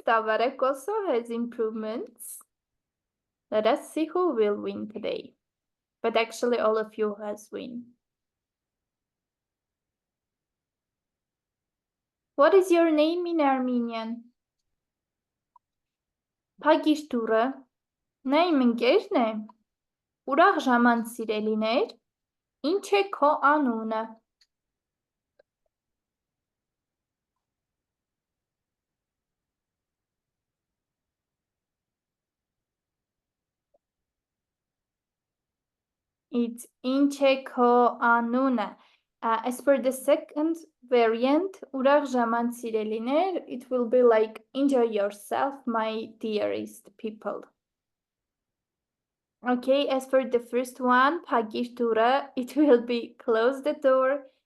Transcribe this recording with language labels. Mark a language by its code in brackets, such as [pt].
[en] Tabarek also has improvements. Let us see who will win today. But actually, all of you has win. What is your name in Armenian? [hy] Փագիր դուռը, նա իմ ընկերն է, ուրախ ժամանց սիրելիներ, ինչ է քո անունը? [en] It's [hy] ինչ է քո անունը. [en] As for the second variant, [hy] ուրախ ժամանց սիրելիներ, [en] it will be like enjoy yourself, my dearest people. Okay, as for the first one, [hy] փագիր դուռը, [en] it will be close the door.